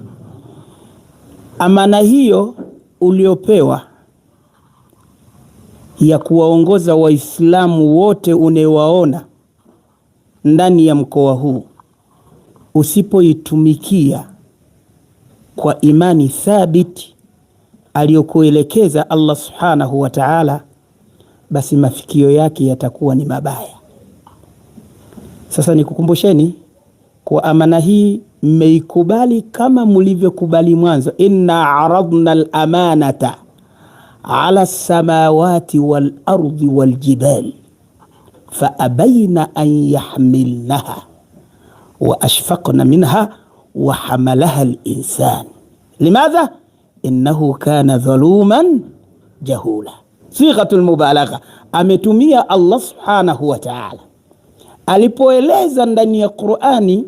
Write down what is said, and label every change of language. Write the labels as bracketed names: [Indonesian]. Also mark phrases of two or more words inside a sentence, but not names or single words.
[Swahili] Amana hiyo uliopewa ya kuwaongoza Waislamu wote unewaona ndani ya mkoa huu, usipoitumikia kwa imani thabiti aliyokuelekeza Allah [Arabic] سبحانه وتعالى, [Swahili] basi mafikio yake yatakuwa ni mabaya. Sasa nikukumbusheni kwa amana hii mmeikubali kama mlivyokubali mwanzo, [Arabic] إنا عرضنا الأمانة على السماوات والأرض والجبال فأبين أن يحملنها وأشفقن منها وحملها الإنسان لماذا إنه كان ظلوما جهولا. صيغة المبالغة [Swahili] ametumia Allah [Arabic] سبحانه وتعالى [Swahili] alipoeleza ndani ya Qur'ani.